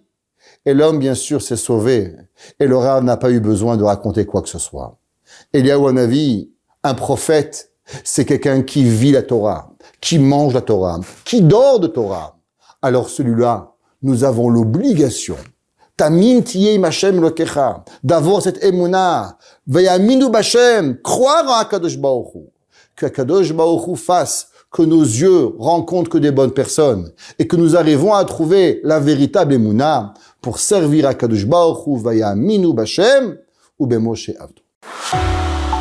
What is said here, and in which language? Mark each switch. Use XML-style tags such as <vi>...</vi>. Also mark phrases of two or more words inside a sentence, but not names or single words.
<fr>Et l'homme, bien sûr, s'est sauvé. Et le Rav n'a pas eu besoin de raconter quoi que ce soit. Eliyahu Hanavi, un prophète, c'est quelqu'un qui vit la Torah, qui mange la Torah, qui dort de Torah. Alors celui-là, nous avons l'obligation,</fr> <he>תמים תהיה ה' אלוקיך,</he> <fr>d'avoir cette émouna,</fr> <he>ויאמינו בה,</he> <fr>croire en Akadosh Baruch Hu, que Akadosh Baruch Hu fasse que nos yeux rencontrent que des bonnes personnes et que nous arrivons à trouver la véritable émouna pour servir Akadosh Baruch Hu,</fr> <he>ויאמינו בה' ובמשה עבדו.</he>